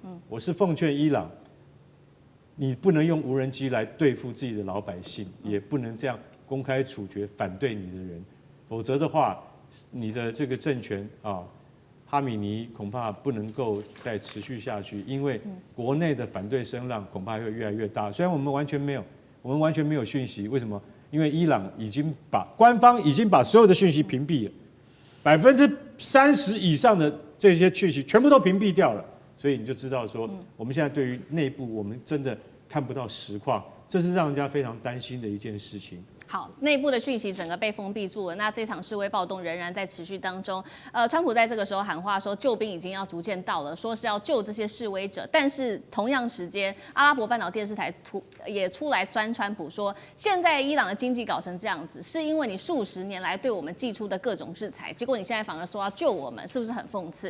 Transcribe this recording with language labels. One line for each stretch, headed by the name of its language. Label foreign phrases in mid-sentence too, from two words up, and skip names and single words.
Chinese: 我是奉勸伊朗，你不能用無人機來對付自己的老百姓，也不能這樣公開處決反對你的人，否則的話，你的這個政權啊，哈米尼恐怕不能夠再持續下去，因為國內的反對声浪恐怕會越來越大。雖然我們完全沒有訊息，為什麼？因為伊朗官方已經把所有的訊息屏蔽了，30%以上的這些讯息全部都屏蔽掉了，所以你就知道說，我們現在对於內部我们真的看不到實況，這是讓人家非常擔心的一件事情。好，內部的訊息整個被封閉住了。那這場示威暴動仍然在持續當中。川普在這個時候喊話說，救兵已經要逐漸到了，說是要救這些示威者。但是同樣時間，阿拉伯半島電視台也出來酸川普說，現在伊朗的經濟搞成這樣子，是因為你數十年來對我們祭出的各種制裁，結果你現在反而說要救我們，是不是很諷刺？